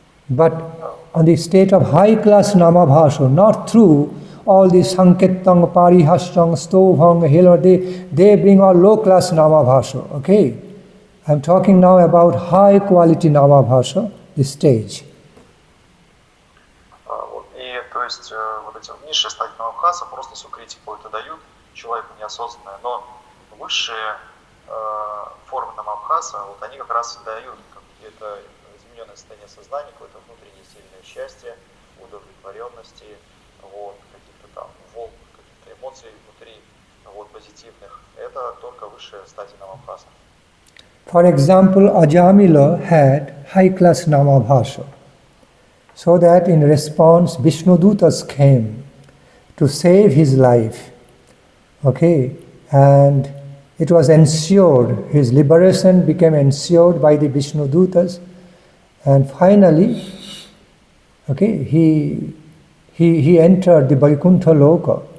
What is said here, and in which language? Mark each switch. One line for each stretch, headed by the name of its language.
English: But on the state of high-class namabhasa, not through all the sanketang, parihashtang, stovang, hilo, they bring all low-class namabhasa, okay? I'm talking now about high-quality namabhasa, the stage.
Russian: И то есть вот эти низшие стадии намабхаса просто сукрити какой-то дают человеку неосознанное, но высшие формы намабхаса, вот они как раз и дают какие-то измененное состояние сознания, какое-то внутреннее сильное счастье, удовлетворенности, вот, каких-то там волн, каких-то эмоций внутри, вот, позитивных. Это только высшая стадия намабхаса.
English: For example, Ajamila had high-class namabhasa, so that in response, Vishnudutas came to save his life, okay, and it was ensured, his liberation became ensured by the Vishnudutas, and finally, okay, he entered the Vaikuntha Loka.